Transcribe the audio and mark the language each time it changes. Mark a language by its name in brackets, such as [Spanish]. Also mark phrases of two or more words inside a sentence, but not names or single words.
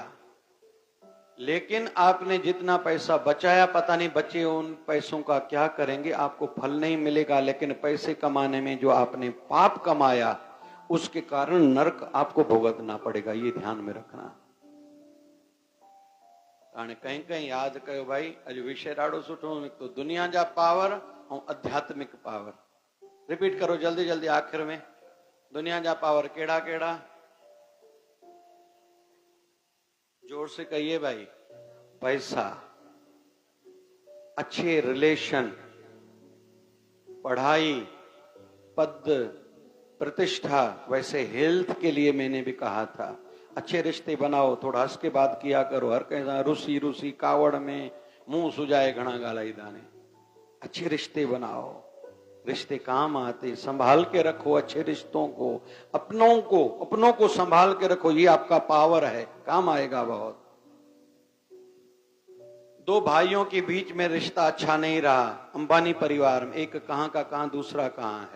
[Hindi] लेकिन आपने जितना पैसा बचाया, पता नहीं बचे उन पैसों का क्या करेंगे, आपको फल नहीं मिलेगा। लेकिन पैसे कमाने में जो आपने पाप कमाया, उसके कारण नरक आपको भुगतना पड़ेगा, ये ध्यान में रखना। [Sindhi] कहीं कहीं याद कयो भाई, अज विषय ॾाढो सुठो निकतो, दुनिया जा पावर और आध्यात्मिक पावर। [Hindi] रिपीट करो जल्दी जल्दी आखिर में, [Sindhi] दुनिया जा पावर केड़ा केड़ा? [Hindi] जोर से कहिए भाई। पैसा, अच्छे रिलेशन, पढ़ाई, पद, प्रतिष्ठा। वैसे हेल्थ के लिए मैंने भी कहा था, अच्छे रिश्ते बनाओ, थोड़ा हंस के बात किया करो, हर कहीं रुसी रुसी कावड़ में मुंह सुजाए घना गालाई दाने। अच्छे रिश्ते बनाओ, रिश्ते काम आते, संभाल के रखो अच्छे रिश्तों को, अपनों को संभाल के रखो, ये आपका पावर है, काम आएगा बहुत। दो भाइयों के बीच में रिश्ता अच्छा नहीं रहा, अंबानी परिवार में, एक कहां का कहां, दूसरा कहां है।